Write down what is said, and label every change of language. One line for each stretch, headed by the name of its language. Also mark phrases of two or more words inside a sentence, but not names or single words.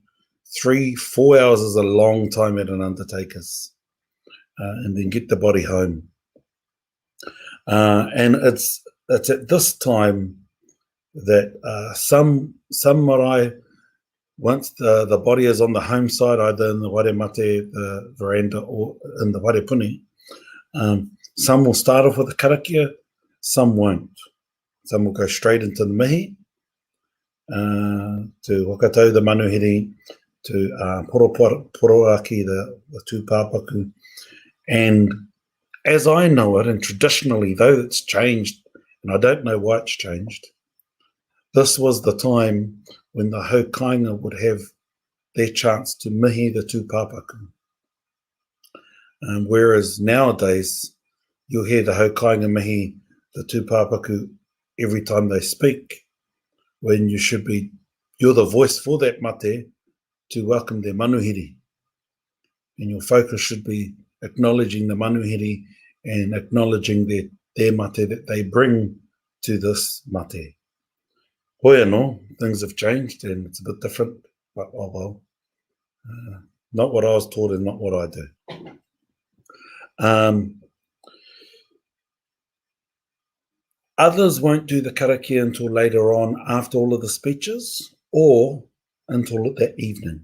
English: 3-4 hours is a long time at an undertaker's. And then get the body home. And it's at this time that some marae, once the body is on the home side, either in the
Māori: whare mate,
English: the veranda, or in the
Māori: whare puni,
English: some will start off with a karakia, some won't. Some will go straight into the mihi, to wakatau the manuhiri, to poroaki, the two papaku. And as I know it, and traditionally, though it's changed, and I don't know why it's changed, this was the time when the haukainga would have their chance to mihi the two papaku. Whereas nowadays, you'll hear the haukainga mihi the two papaku every time they speak, when you're the voice for that mate to welcome their manuhiri. And your focus should be acknowledging the manuhiri and acknowledging their mate that they bring to this mate.
Māori: Hoi anō,
English: things have changed and it's a bit different, but oh well. Not what I was taught and not what I do. Others won't do the karakia until later on after all of the speeches or until that evening.